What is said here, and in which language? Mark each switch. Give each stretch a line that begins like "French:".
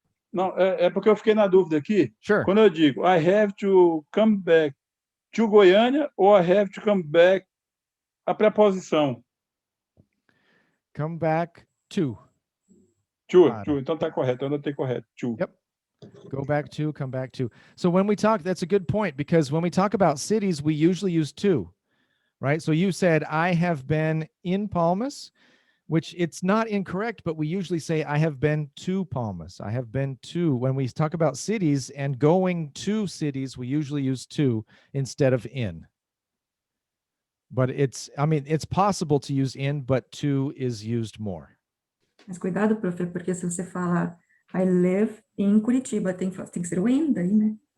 Portuguese: Não, é porque eu fiquei na dúvida aqui.
English: Sure.
Portuguese: Quando eu digo
English: I have to come back to Goiânia
Portuguese: ou
English: I have to come back,
Portuguese: a preposição.
English: Come back to.
Portuguese: To, então tá correto, eu anotei correto.
English: To. Yep. Go back to, come back to. So when we talk, that's a good point, because when we talk about cities, we usually use to, right? So you said, I have been in Palmas, which it's not incorrect, but we usually say, I have been to Palmas. I have been to. When we talk about cities and going to cities, we usually use to instead of in. But it's possible to use in, but to is used more.
Portuguese: Mas cuidado, prof, porque se você fala
English: I live
Portuguese: em Curitiba, tem que ser o in daí, né?